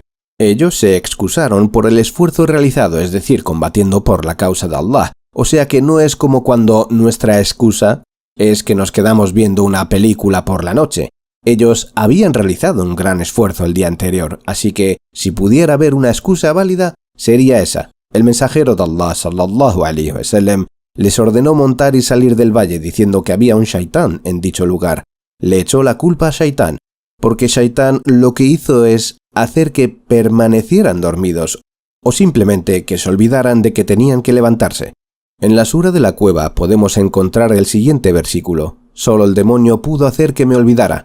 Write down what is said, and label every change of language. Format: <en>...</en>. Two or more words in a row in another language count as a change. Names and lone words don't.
<es>Ellos se excusaron por el esfuerzo realizado, es decir, combatiendo por la causa de Allah. O sea que no es como cuando nuestra excusa es que nos quedamos viendo una película por la noche. Ellos habían realizado un gran esfuerzo el día anterior, así que si pudiera haber una excusa válida, sería esa. El mensajero de Allah</es> <ar>صلى الله عليه وسلم</ar> <es>les ordenó montar y salir del valle diciendo que había un shaitán en dicho lugar. Le echó la culpa a Shaitán, porque Shaitán lo que hizo es hacer que permanecieran dormidos, o simplemente que se olvidaran de que tenían que levantarse. En la sura de la cueva podemos encontrar el siguiente versículo: solo el demonio pudo hacer que me olvidara.</es>